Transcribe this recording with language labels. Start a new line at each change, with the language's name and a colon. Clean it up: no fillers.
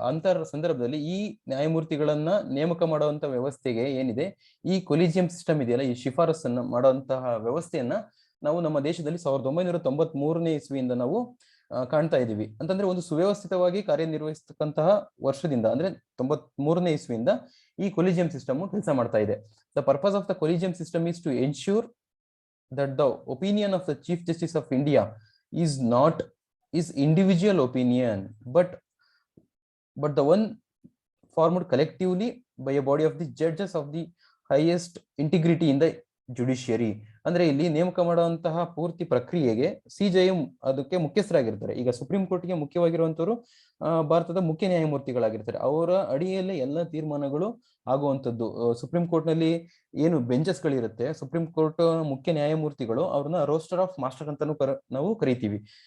Kannada: ಅಂತ ಸಂದರ್ಭದಲ್ಲಿ ಈ ನ್ಯಾಯಮೂರ್ತಿಗಳನ್ನ ನೇಮಕ ಮಾಡುವಂತ ವ್ಯವಸ್ಥೆಗೆ ಏನಿದೆ, ಈ ಕೊಲಿಜಿಯಂ ಸಿಸ್ಟಮ್ ಇದೆಯಲ್ಲ, ಈ ಶಿಫಾರಸನ್ನ ಮಾಡುವಂತಹ ವ್ಯವಸ್ಥೆಯನ್ನ ನಾವು ನಮ್ಮ ದೇಶದಲ್ಲಿ 1993ನೇ ಇಸ್ವಿಯಿಂದ ನಾವು ಕಾಣ್ತಾ ಇದೀವಿ. ಅಂತಂದ್ರೆ ಒಂದು ಸುವ್ಯವಸ್ಥಿತವಾಗಿ ಕಾರ್ಯನಿರ್ವಹಿಸತಕ್ಕಂತಹ ವರ್ಷದಿಂದ ಅಂದ್ರೆ 93ನೇ ಇಸ್ವಿಯಿಂದ ಈ ಕೊಲಿಜಿಯಂ ಸಿಸ್ಟಮ್ ಕೆಲಸ ಮಾಡ್ತಾ ಇದೆ.
English: The purpose of the collegium system is to ensure that the opinion of the Chief Justice of India is not is individual opinion, but the one formed collectively by a body of the judges of the highest integrity in the judiciary.
Kannada: ಅಂದ್ರೆ ಇಲ್ಲಿ ನೇಮಕ ಮಾಡುವಂತಹ ಪೂರ್ತಿ ಪ್ರಕ್ರಿಯೆಗೆ CJI ಅದಕ್ಕೆ ಮುಖ್ಯಸ್ಥರಾಗಿರ್ತಾರೆ. ಈಗ supreme ಕೋರ್ಟ್ಗೆ ಮುಖ್ಯವಾಗಿರುವಂತವರು ಭಾರತದ ಮುಖ್ಯ ನ್ಯಾಯಮೂರ್ತಿಗಳಾಗಿರ್ತಾರೆ. ಅವರ ಅಡಿಯಲ್ಲಿ ಎಲ್ಲ ತೀರ್ಮಾನಗಳು ಆಗುವಂತದ್ದು. ಸುಪ್ರೀಂ ಕೋರ್ಟ್ ನಲ್ಲಿ ಏನು ಬೆಂಚಸ್ ಗಳಿರುತ್ತೆ, ಸುಪ್ರೀಂ ಕೋರ್ಟ್ ಮುಖ್ಯ ನ್ಯಾಯಮೂರ್ತಿಗಳು ಅವ್ರನ್ನ ರೋಸ್ಟರ್ ಆಫ್ ಮಾಸ್ಟರ್ ಅಂತಾನು ನಾವು ಕರಿತೀವಿ.